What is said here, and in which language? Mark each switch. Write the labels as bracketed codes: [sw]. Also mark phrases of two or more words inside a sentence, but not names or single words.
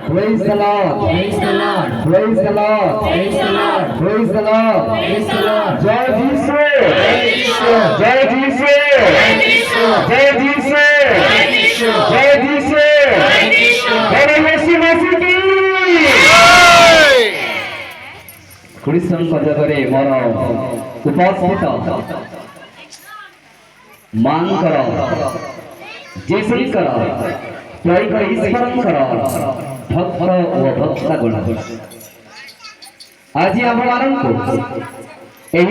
[en] Praise the Lord. Praise the Lord. Praise the Lord. Praise the Lord. Praise the Lord. Praise the Lord. [hi] Jai Jesus. Jesus. Jai Jesus. Jesus. Jai Jesus. Jesus. Jai Jesus. Jesus. जय यीशु मसीह की [or] ଖ୍ରୀଷ୍ଟଙ୍କ ଜଗରେ ମୋର ଉପସ୍ଥିତ ମାଙ୍କର ଯୀଶୁଙ୍କର ତ୍ରୈକ ଈଶ୍ୱରଙ୍କର ଭକ୍ତ ଓ ଭକ୍ତାଗଣ ଆଜି ଆମମାନଙ୍କୁ ଏହି